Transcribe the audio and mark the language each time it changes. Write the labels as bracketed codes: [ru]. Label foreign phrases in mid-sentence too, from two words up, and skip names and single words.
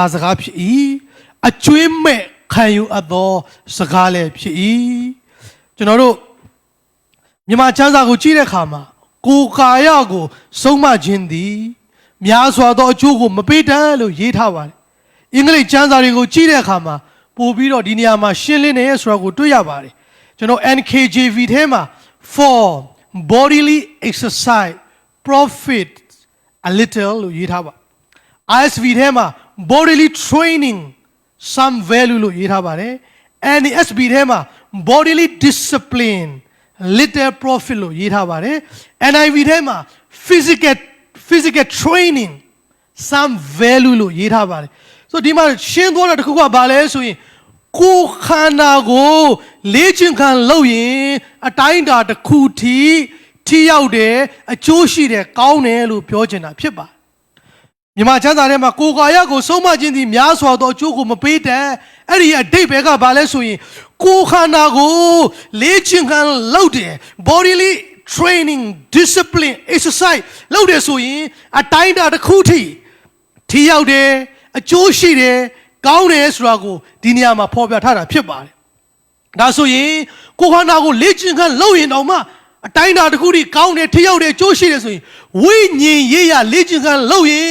[my] စကားဖြစ်၏အကျွေးမဲ့ခံယူအပ်သောစကားလည်းဖြစ်၏ကျွန်တော်တို့မြန်မာကျမ်းစာကိုကြည့်တဲ့အခါမှာကို ယ်ကာယကိုဆုံးမခြင်းသည်များစွာသောအကျိုးကိုမပေးတတ်လို့ရေးထားပါတယ် အင်္ဂလိပ်ကျမ်းစာတွေကိုကြည့်တဲ့အခါမှာပို့ပြီးတော့ဒီနေရာမှာရှင်းလင်းနေရဆိုတာကိုတွေ့ရပါတယ်ကျွန်တော် NKJV ထဲမှာ [en] for bodily exercise profit a little [my] လို့ရေးထားပါ ISV ထဲမှာ [en] bodily training some value [my] လို့ရေးထားပါတယ် NASB ထဲမှာ [en] bodily discipline little profit [my] လို့ရေးထားပါတယ် NIV ထဲမှာ [en] physical training some value [my] လို့ရေးထားပါတယ်ဆိုဒီမှာရှင်းသွားတာတစ်ခုကဘာလဲဆိုရင်ကိုယ်ခန္ဓာကိုလေ့ကျင့်ခံလုပ်ရင်အတိုင်းအတာတစ်ခုထိရောက်တယ်အကျိုးရှိတယ်ကောင်းတယ်လို့ပြောချင်တာဖြစ်ပါတယ်မြန်မာကျမ်းစာထဲမှာကိုယ်ကာယကိုဆုံးမခြင်းသည်များစွာသောအကျိုးကိုမပေးတတ်အဲ့ဒီအဓိပ္ပာယ်ကဘာလဲဆိုရင်ကိုယ်ခန္ဓာကိုလေ့ကျင့်ခံလုပ်တယ် [en] bodily training discipline [my] exercise လုပ်တယ်ဆိုရင်အတိုင်းအတာတစ်ခုထိရောက်တယ်အကျိုးရှိတယ်ကောင်းတယ်ဆိုတာကိုဒီနေရာမှာဖော်ပြထားတာဖြစ်ပါတယ်ဒါဆိုရင်ကိုယ်ခန္ဓာကိုလေ့ကျင့်ခန်းလုပ်ရင်တော့မှအတိုင်းအတာတစ်ခုထိကောင်းတယ်ထိရောက်တယ်အကျိုးရှိတယ်ဆိုရင်ဝိညာဉ်ရေးရလေ့ကျင့်ခန်းလုပ်ရင်